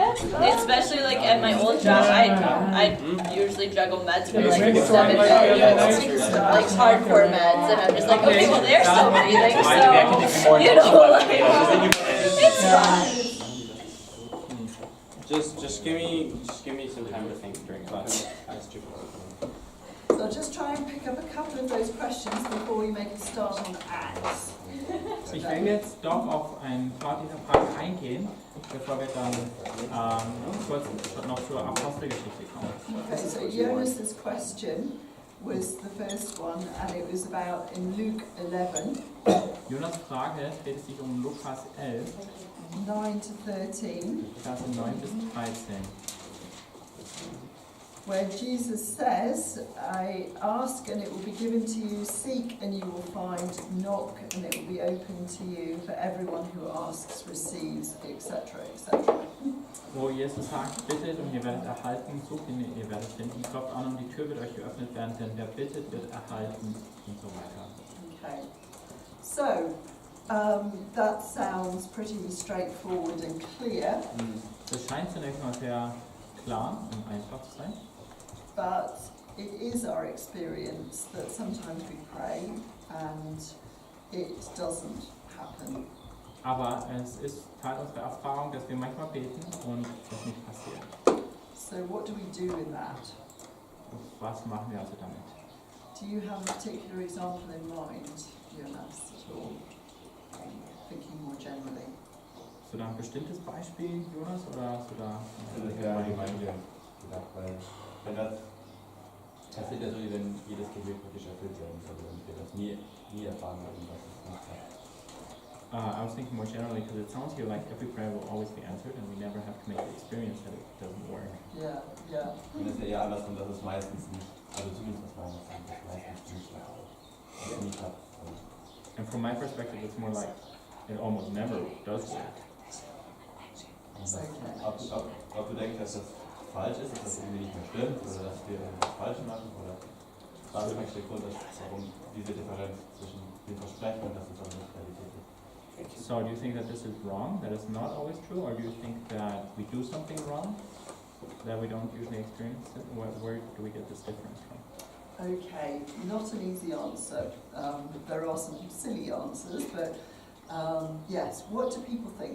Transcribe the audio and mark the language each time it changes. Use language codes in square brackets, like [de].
[en] Especially like at my old job, I usually juggle meds for like 7 days, like hardcore meds, and I'm just like, okay, well they're still breathing, so you know, like it's fine. Just give me some time to think during class. So I'll just try and pick up a couple of those questions before we make a start on Acts. [de] Ich will jetzt doch auf ein paar dieser Fragen eingehen, bevor wir dann kurz noch zur Apostelgeschichte kommen. [en] Okay, so Jonas's question was the first one, and it was about in Luke 11, [de] Jonas Frage dreht sich um Lukas 11, [en] 9 to 13, [de] Verse 9 bis 13. [en] where Jesus says, I ask and it will be given to you, seek and you will find, knock and it will be open to you, for everyone who asks receives, etc., etc. [de] Wo Jesus sagt, bittet und ihr werdet erhalten, sucht und ihr werdet finden, klopft an und die Tür wird euch geöffnet werden, denn wer bittet, wird erhalten und so weiter. [en] Okay, so that sounds pretty straightforward and clear, [de] Das scheint zunächst mal sehr klar und einfach zu sein. [en] but it is our experience that sometimes we pray and it doesn't happen. [de] Aber es ist Teil unserer Erfahrung, dass wir manchmal beten und das nicht passiert. [en] So what do we do in that? [de] Und was machen wir also damit? [en] Do you have a particular example in mind, Jonas, at all? Thinking more generally. [de] Hast du da ein bestimmtes Beispiel, Jonas, oder hast du da... Ja, allgemein gedacht, weil wenn das passiert ja so, wenn jedes Gebet praktisch erfüllt werden soll und wir das nie erfahren haben, was es nicht hat. [en] I was thinking more generally, because it sounds here like every prayer will always be answered and we never have to make the experience that it doesn't work. Yeah, yeah. [de] Und das ist ja eher andersrum, dass es meistens nicht, also zumindest aus meiner Sicht, dass es meistens nicht klappt. [en] And from my perspective, it's more like it almost never does work. [de] Ob du denkst, dass das falsch ist, dass das irgendwie nicht mehr stimmt oder dass wir das falsch machen oder was ist eigentlich der Grund, warum diese Differenz zwischen dem Versprechen und dass es auch nicht Realität ist? [en] So do you think that this is wrong, that it's not always true, or do you think that we do something wrong, that we don't usually experience it? Where do we get this difference from? Okay, not an easy answer. There are some silly answers, but yes, what do people think?